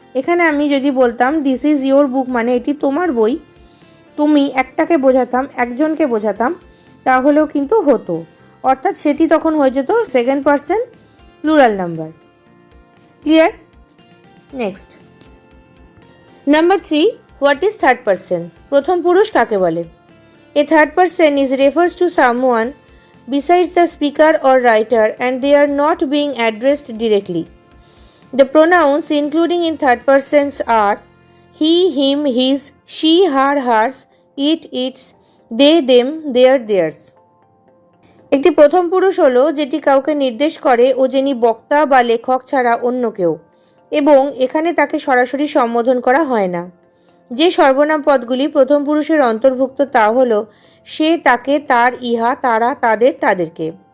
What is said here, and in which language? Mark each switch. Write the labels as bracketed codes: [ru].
[bn] এখানে আমি যদি বলতাম [en] this is your book [bn] মানে এটি তোমার বই, তুমি একটাকে বোঝাতাম, একজনকে বোঝাতাম, তাহলেও কিন্তু হতো, অর্থাৎ সেটি তখন হয়ে যেত second person plural number. Clear? [en] Next number 3, what is third person? [bn] প্রথম পুরুষ কাকে বলে? [en] A third person is refers to someone besides the speaker or writer and they are not being addressed directly. The pronouns including in third persons are he, him, his, she, her, hers, it, its, they, them, their, theirs. [bn] একটি প্রথম পুরুষ হলো যেটি কাউকে নির্দেশ করে ও যিনি বক্তা বা লেখক ছাড়া অন্য কেউ, এবং এখানে তাকে সরাসরি সম্বোধন করা হয় না। যে সর্বনাম পদগুলি প্রথম পুরুষের অন্তর্ভুক্ত তা হলো সে, তাকে, তার, ইহা, তারা, তাদের, তাদেরকে।